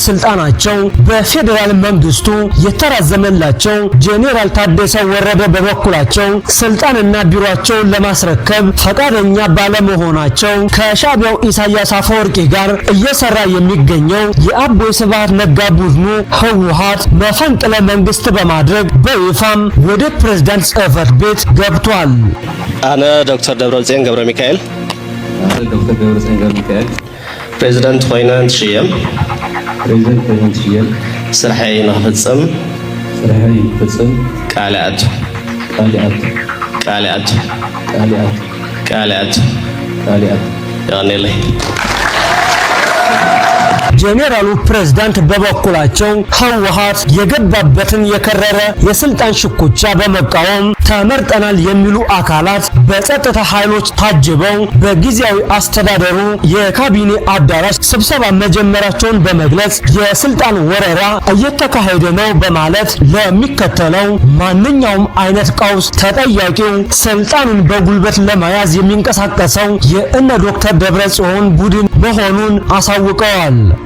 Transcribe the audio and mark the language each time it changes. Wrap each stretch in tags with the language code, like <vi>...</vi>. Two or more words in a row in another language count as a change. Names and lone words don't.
<am>ስልጣናቸው በፌዴራል መንግስቱ የተራዘመላቸው ጄኔራል ታደሰ ወረደ በበኩ በበኩላቸው ስልጣንና ቢሮአቸውን ለማስረከብ ፈቃደኛ ባለመሆናቸው ከሻዕቢያው ኢሳያስ አፈወርቂ ጋር እየሰራ የሚገኘው የአቦይ ስብሃት ነጋ ቡድኑ ህወሓት መፈንቅለ መንግስት በማድረግ በይፋም ወደ ፕሬዝዳንት ጽህፈት ቤት ገብቷል።</am> <ti>አነ ዶክተር ደብረጽዮን ገብረ ሚካኤል ፕሬዝዳንት ኮይነ ትሽየም ስራሕይ ንኽፍጽም ቃልያት ያኔለይ</ti> <am>ጄኔራሉ ፕሬዝዳንት በበኩላቸው ህወሓት የገባበትን የከረረ የስልጣን ሽኩቻ በመቃወም ተመርጠናል የሚሉ አካላት በጸጥታ ኃይሎች ታጅበው በጊዜያዊ አስተዳደሩ የካቢኔ አዳራሽ ስብሰባ መጀመራቸውን በመግለጽ የስልጣን ወረራ እየተካሄደ ነው በማለት ለሚከተለው ማንኛውም አይነት ቀውስ ተጠያቂው ስልጣኑን በጉልበት ለመያዝ የሚንቀሳቀሰው የእነ ዶክተር ደብረጽዮን ቡድን መሆኑን አሳውቀዋል።</am>